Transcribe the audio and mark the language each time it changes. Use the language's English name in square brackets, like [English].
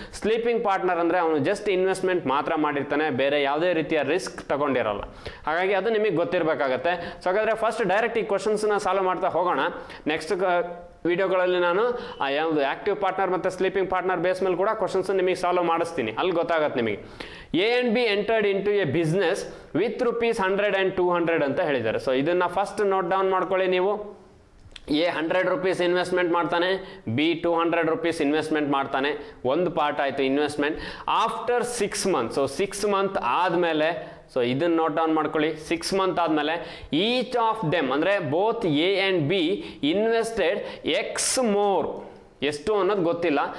[Kannada] Sleeping partner ಅಂದರೆ ಅವನು just investment ಮಾತ್ರ ಮಾಡಿರ್ತಾನೆ, ಬೇರೆ ಯಾವುದೇ ರೀತಿಯ ರಿಸ್ಕ್ ತಗೊಂಡಿರಲ್ಲ. ಹಾಗಾಗಿ ಅದು ನಿಮಗೆ ಗೊತ್ತಿರಬೇಕಾಗತ್ತೆ. ಸೊ ಹಾಗಾದರೆ ಫಸ್ಟ್ ಡೈರೆಕ್ಟ್ ಈ ಕ್ವಶನ್ಸ್ನ ಸಾಲ್ವ್ ಮಾಡ್ತಾ ಹೋಗೋಣ. ನೆಕ್ಸ್ಟ್ ವಿಡಿಯೋಗಳಲ್ಲಿ ನಾನು ಯಾವುದು ಆಕ್ಟಿವ್ ಪಾರ್ಟ್ನರ್ ಮತ್ತು ಸ್ಲೀಪಿಂಗ್ ಪಾರ್ಟ್ನರ್ ಬೇಸ್ ಮೇಲೆ ಕೂಡ ಕ್ವಶನ್ಸ್ ನಿಮಗೆ ಸಾಲ್ವ್ ಮಾಡಿಸ್ತೀನಿ, ಅಲ್ಲಿ ಗೊತ್ತಾಗತ್ತೆ ನಿಮಗೆ. [English] A and B entered into a business with ₹100 and $200 [Kannada] ಅಂತ ಹೇಳಿದ್ದಾರೆ. ಸೊ ಇದನ್ನು ಫಸ್ಟ್ ನೋಟ್ ಡೌನ್ ಮಾಡ್ಕೊಳ್ಳಿ ನೀವು. A ₹100 ಇನ್ವೆಸ್ಟ್ಮೆಂಟ್ ಮಾಡ್ತಾನೆ, B ₹200 ಇನ್ವೆಸ್ಟ್ಮೆಂಟ್ ಮಾಡ್ತಾನೆ. ಒಂದು ಪಾರ್ಟ್ ಆಯಿತು investment. [English] after 6 month, [Kannada] so 6 month ಆದಮೇಲೆ, ಸೊ ಇದನ್ನು ನೋಟ್ ಡೌನ್ ಮಾಡ್ಕೊಳ್ಳಿ. 6 ಮಂತ್ ಆದಮೇಲೆ [English] each of them [Kannada] ಅಂದರೆ [English] Both A and B invested X more. [Kannada] ಎಷ್ಟು ಅನ್ನೋದು ಗೊತ್ತಿಲ್ಲ.